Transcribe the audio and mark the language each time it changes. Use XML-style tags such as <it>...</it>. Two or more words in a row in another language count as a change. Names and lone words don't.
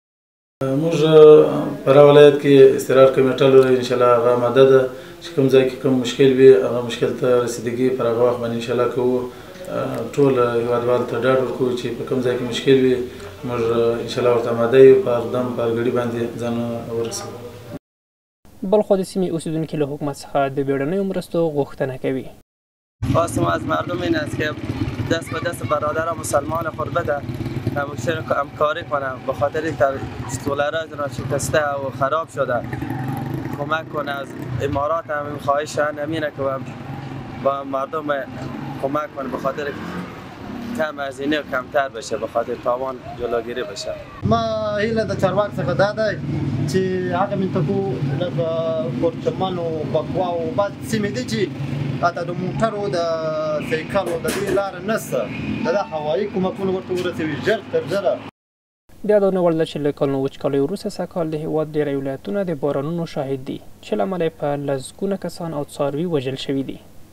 <ps>موږ فراه ولایت کې استقرار کمیټه لرو، انشاءالله هغه آماده ده چې کوم ځای کې کوم مشکل وي هغه مشکل ته رسیدګي پر هغه وخت باندې انشاءالله کوو. ټول هیوادوالو ته ډاډ ورکوو چې په کوم ځای کې مشکل وي موږ انشاءالله ورته آماده یو، په اقدام په ګړي باندې ځان ورسوو. بلخوا د سیمې اوسیدونکي له حکومت څخه د بیړنیو مرستو غوښتنه کوي.</ps> <fa>خواستم از مردم این است که دست به دست برادر مسلمان خود بده، همکاری کنه، به خاطر سولرها شکسته و خراب شده کمک کنه. از امارات هم خواهش همینه که با مردم کمک کنه به خاطر کم هزینه و کمتر بشه، به خاطر تاوان جلوگیری بشه.</fa> <ps>ما هیله د چارواکو څخه دا ده چې هغه منطقو لکه پورچمن او بکوا او بعض سیمې دي چې حتی د موټرو د سایکلو د دې لارې نشته، د هوایي کومکونه ورته ورسوي ژر تر ژره. د یادونه وړ ده چې له کلونو وچکالۍ وروسته سږکال د هېواد ډېری ولایتونه د بارانونو شاهد دي چې له امله یې په لسګونه کسان او څاروي وژل شوي دي.</ps>